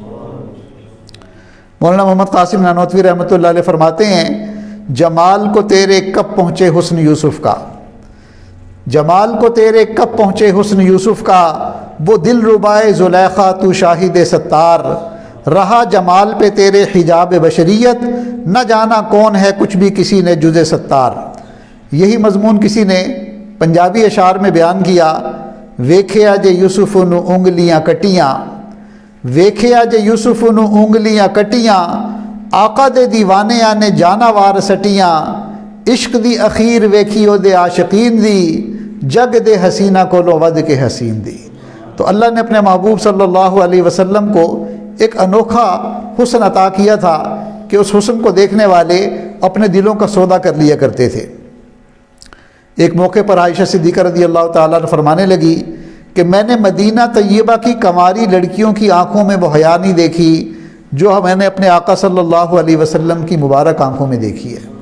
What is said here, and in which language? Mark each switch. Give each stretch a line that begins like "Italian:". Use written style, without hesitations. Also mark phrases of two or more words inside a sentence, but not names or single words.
Urdu: مولانا محمد قاسم نانوتوی
Arabic: رحمۃ اللہ علیہ
Urdu: فرماتے ہیں، جمال کو تیرے کب پہنچے حسن یوسف کا، جمال کو تیرے کب پہنچے حسن یوسف کا، وہ دل ربائے زلیخا تو شاہد ستار، رہا جمال پہ تیرے حجاب بشریت، نہ جانا کون ہے کچھ بھی کسی نے جز ستار۔ یہی مضمون کسی نے پنجابی اشعار میں بیان کیا،
Punjabi: ویکھیا جے یوسف نو انگلیاں کٹیاں، ویکھیا جے یوسف نو انگلیاں کٹیاں، آقا دے دیوانیاں نے جانا وار سٹیاں، عشق دی اخیر ویکھیو دے عاشقین دی، جگ دے حسینہ کو لو ود کے حسین دی۔
Urdu: تو اللہ نے اپنے محبوب
Arabic: صلی اللہ علیہ وسلم
Urdu: کو ایک انوکھا حسن عطا کیا تھا کہ اس حسن کو دیکھنے والے اپنے دلوں کا سودا کر لیا کرتے تھے۔ ایک موقع پر عائشہ صدیقہ
Arabic: رضی اللہ تعالیٰ عنہ
Urdu: فرمانے لگی کہ میں نے مدینہ طیبہ کی کنواری لڑکیوں کی آنکھوں میں وہ حیا نہیں دیکھی جو میں نے اپنے آقا
Arabic: صلی اللہ علیہ وسلم
Urdu: کی مبارک آنکھوں میں دیکھی ہے۔